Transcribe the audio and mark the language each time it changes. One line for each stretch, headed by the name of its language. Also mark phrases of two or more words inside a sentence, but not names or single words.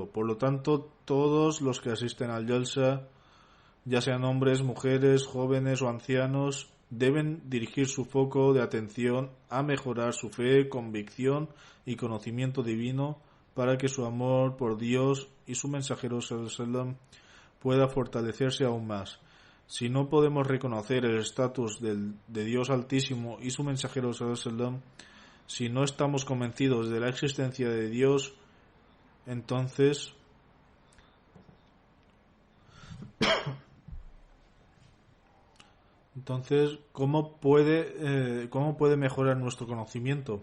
Spanish: Por lo tanto, todos los que asisten al Jalsa, ya sean hombres, mujeres, jóvenes o ancianos, deben dirigir su foco de atención a mejorar su fe, convicción y conocimiento divino para que su amor por Dios y su mensajero
Arabic: صلى الله عليه وسلم
Spanish: pueda fortalecerse aún más. Si no podemos reconocer el estatus de Dios Altísimo y su mensajero
Arabic: صلى الله عليه وسلم,
Spanish: si no estamos convencidos de la existencia de Dios, entonces ¿cómo puede mejorar nuestro conocimiento?